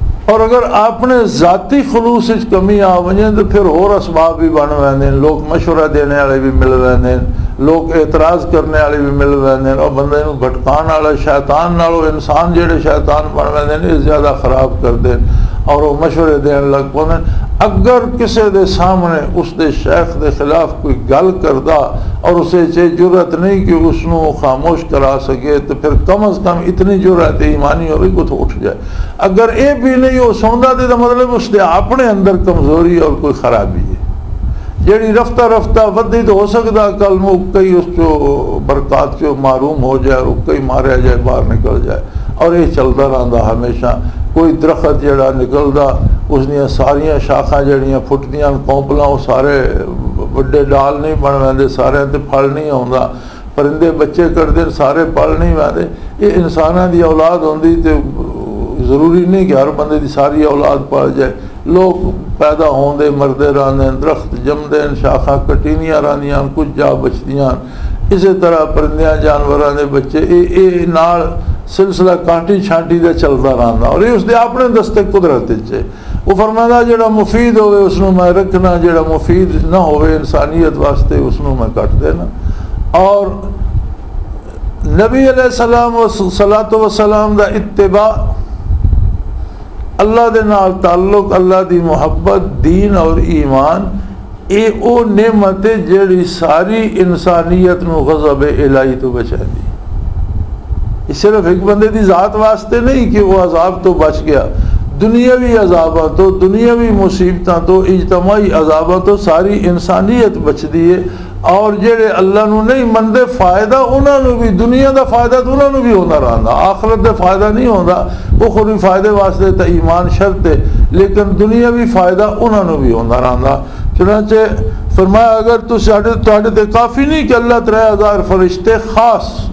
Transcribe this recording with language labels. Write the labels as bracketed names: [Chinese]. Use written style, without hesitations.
[Punjabi] اور اگر اپنے ذاتی خلوص کمی آ وجیں تو پھر اور اسباب بھی بن ویندے، لوگ مشورہ دینے والے بھی مل ویندے، لوگ اعتراض کرنے والے بھی مل ویندے، اور بندے نو بھٹکان والا شیطان نالوں انسان جڑے شیطان بن ویندے نے زیادہ خراب کر دیں اور وہ مشورے دین لگ پوندے. اگر کسی دے سامنے اس دے شیخ دے خلاف کوئی گل کردا اور اسے جرأت نہیں کہ اس نو خاموش کرا سکے، تو پھر کم از کم اتنی جرأت ایمانی ہوئی کہ تو اٹھ جائے. اگر اے بھی نہیں ہو سندا تو مطلب اس دے اپنے اندر کمزوری اور کوئی خرابی ہے جیڑی رفتہ رفتہ ودی تو ہو سکتا کل میں کئی اس کو برکات جو معروم ہو جائے اور کئی ماریا جائے، باہر نکل جائے. [Urdu] اور یہ چلتا رہتا ہمیشہ. [Punjabi] کوئی درخت جڑا نکلدا اس دیا ساریاں شاخاں جڑیاں پھٹدیاں کونپلاں وہ سارے بڑے ڈال نہیں بن ویندے، سارے تے پھل نہیں آوندا. پرندے بچے کردے سارے پل نہیں ویندے. یہ انساناں دی اولاد ہوندی تے ضروری نہیں کہ ہر بندے دی ساری اولاد پل جائے. لوگ پیدا ہوندے مردے رہندے، درخت جمدے، شاخاں کٹینیاں رہندیاں، کچھ جا بچدیاں. اسی طرح پرندیاں جانوراں دے بچے اے نال سلسلہ کانٹی چھانٹی دا چلتا رہندا. اور یہ اس دے اپنے دستے قدرت چ وہ فرمایا جڑا مفید ہوئے اس نو میں رکھنا، جڑا مفید نہ ہوئے انسانیت واسطے اس نو میں کٹ دینا. اور نبی علیہ السلام و صلاۃ و سلام دا اتباع، اللہ دے نال تعلق، اللہ دی محبت، دین اور ایمان، اے او نعمت جڑی ساری انسانیت نو غضب الہی تو بچا دی. صرف ایک بندے دی ذات واسطے نہیں کہ وہ عذاب تو بچ گیا، دنیاوی عذاباں تو، دنیاوی مصیبتاں تو، اجتماعی عذاباں تو ساری انسانیت بچدی ہے۔ اور جڑے اللہ نو نہیں مندے فائدہ انہاں نو بھی، دنیا دا فائدہ تو انہاں نو بھی ہونا رہندا، آخرت دا فائدہ نہیں ہوندا، اخروی فائدے واسطے تا ایمان شرط ہے، لیکن دنیاوی فائدہ انہاں نو بھی ہونا رہندا۔ چنانچہ فرمایا اگر تو تواڈے تے کافی نہیں کہ اللہ 3000 فرشتے خاص،